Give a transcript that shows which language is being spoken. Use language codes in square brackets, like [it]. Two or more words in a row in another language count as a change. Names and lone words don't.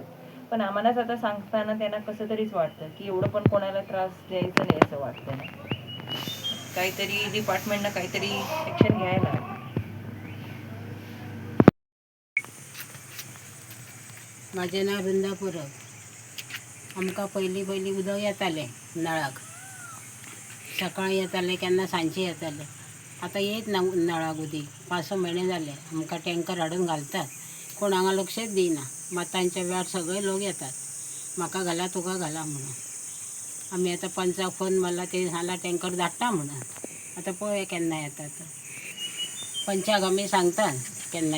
[mr] पण आम्हालाच आता सांगताना त्यांना कसं तरीच वाटतं की एवढं पण कोणाला त्रास द्यायचं नाही असं वाटतं ना. काहीतरी डिपार्टमेंटनं काहीतरी ॲक्शन घ्यायला. माझे नाव वृंदा परब. [kok] आमकां पयलीं उदक येतालें नळाक. सकाळीं येतालें केन्ना सांजचें येतालें. आता येत ना उन्हाळ्याक उदीक 5-6 महिने जाले आमकां टँकर हाडून घालतात कोण हांगा लक्षच दिना मतांच्या वेळार सगळे लोक येतात म्हाका घाला तुका घाला म्हणून आमी आतां पंचाक फोन मारला ते सांगला टँकर धाडटा म्हणून आतां पळय केन्ना येतात पंचाक आमी सांगतात केन्ना